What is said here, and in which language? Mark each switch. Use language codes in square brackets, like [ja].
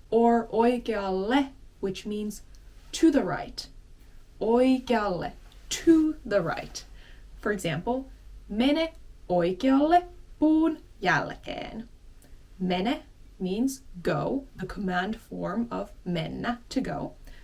[en] Or oikealle, which means to the right. Oikealle, to the right. For example, [fi] mene oikealle puun jälkeen. [en] Mene means go, the command form of mennä, to go.